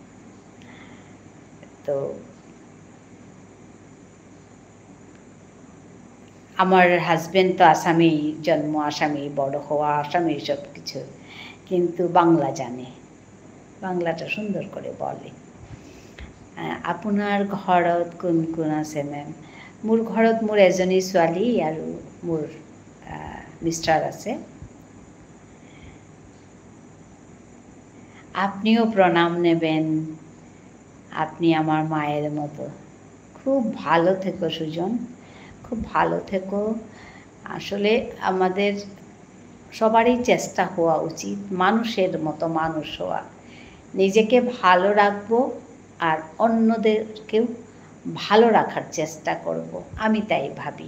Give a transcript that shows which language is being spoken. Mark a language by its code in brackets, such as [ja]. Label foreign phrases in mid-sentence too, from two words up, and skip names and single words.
[bn] তো আমার হাজব্যান্ড তো আসামেই জন্ম, আসামেই বড় হওয়া, আসামেই সব কিছু, কিন্তু বাংলা জানে, বাংলাটা সুন্দর করে বলে। [as] আপোনাৰ ঘৰত কোন কোন আছে মেম? মোৰ ঘৰত মোৰ এজনী ছোৱালী আৰু মোৰ মিষ্টাৰ আছে। [bn] আপনিও প্রণাম নেবেন, আপনি আমার মায়ের মতো। খুব ভালো থেকো সুজন, খুব ভালো থেকো। আসলে আমাদের সবারই চেষ্টা হওয়া উচিত মানুষের মতো মানুষ হওয়া, নিজেকে ভালো রাখবো আর অন্যদেরকেও ভালো রাখার চেষ্টা করব, আমি তাই ভাবি।